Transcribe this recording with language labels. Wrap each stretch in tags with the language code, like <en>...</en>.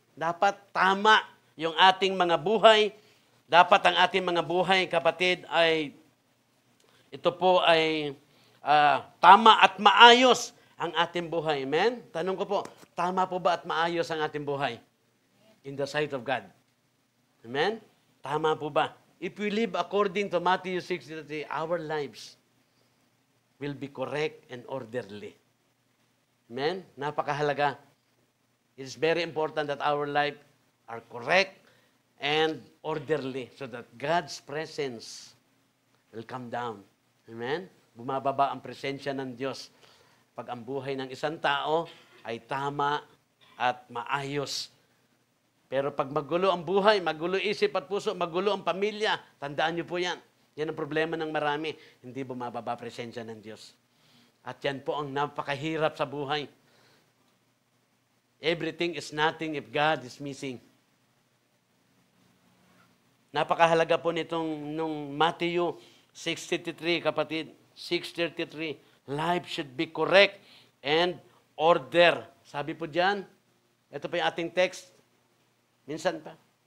<tl>Dapat tama yung ating mga buhay. Dapat ang ating mga buhay, kapatid, ay ito po ay tama at maayos ang ating buhay. Amen? Tanong ko po, tama po ba at maayos ang ating buhay?</tl> <en>In the sight of God. Amen?</en> <tl>Tama po ba?</tl> <en>If we live according to Matthew 6:33, our lives will be correct and orderly. Amen?</en> <tl>Napakahalaga.</tl> <en>It is very important that our life are correct and orderly so that God's presence will come down. Amen?</en> <tl>Bumababa ang presensya ng Diyos pag ang buhay ng isang tao ay tama at maayos. Pero pag magulo ang buhay, magulo isip at puso, magulo ang pamilya, tandaan niyo po yan. Yan ang problema ng marami. Hindi bumababa presensya ng Diyos. At yan po ang napakahirap sa buhay.</tl> <en>Everything is nothing if God is missing.</en> <tl>Napakahalaga po nitong nung Matthew 6:33, kapatid.</tl> <en>6:33. Life should be correct and order.</en> <tl>Sabi po dyan, ito po yung ating text. Minsan pa.</tl>